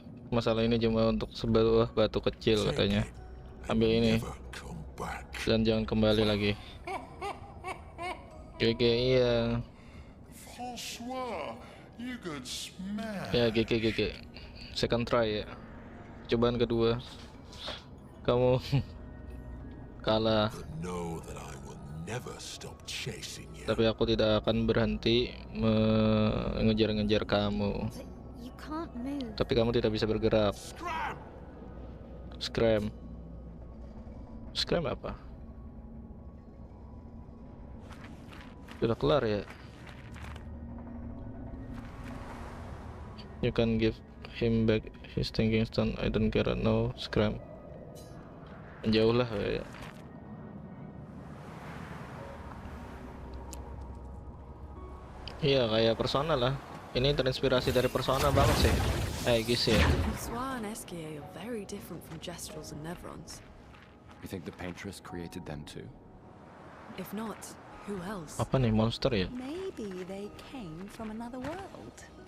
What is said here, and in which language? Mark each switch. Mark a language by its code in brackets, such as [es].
[id] Masalah ini cuma untuk sebuah batu kecil katanya. Ambil ini [en] Never come back. [id] dan jangan kembali lagi. GG, iya. [en] François, you got smashed. [id] Ya GG. [en] Second try [id] ya. Cobaan kedua. Kamu kalah. [en] But know that I will never stop chasing you. [id] Tapi aku tidak akan berhenti mengejar-ngejar kamu. [en] But you can't move. [id] Tapi kamu tidak bisa bergerak. [en] Scram! [id] Scram apa? Sudah kelar ya. [en] You can give him back his thinking stone. I don't care. No, scram. [id] Menjauh lah ya. Iya kayak Persona lah. Ini terinspirasi dari Persona banget sih. Guys ya. [en] François and Esquier are very different from Gestrels and Nevrons. You think the Paintress created them too? If not, who else? [id] Apa nih, monster ya? [en] Maybe they came from another world.